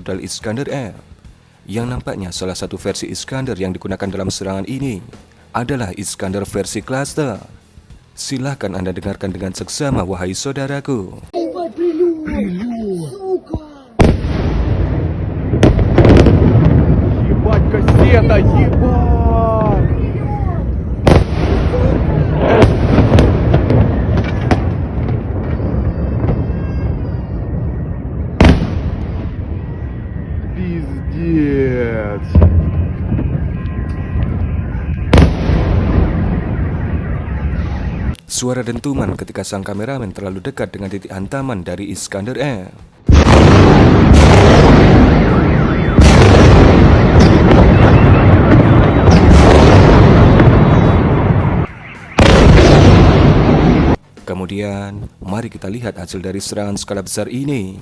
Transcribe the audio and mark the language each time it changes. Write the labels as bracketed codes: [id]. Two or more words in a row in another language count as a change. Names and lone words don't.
[id] rudal Iskander M, yang nampaknya salah satu versi Iskander yang digunakan dalam serangan ini adalah Iskander versi cluster. Silahkan Anda dengarkan dengan seksama, wahai saudaraku. [ru] Ебать, прилюд! Сука! Ебать, кассета, ебать! Пиздец! [id] Suara dentuman ketika sang kameramen terlalu dekat dengan titik hantaman dari Iskander M. Kemudian, mari kita lihat hasil dari serangan skala besar ini.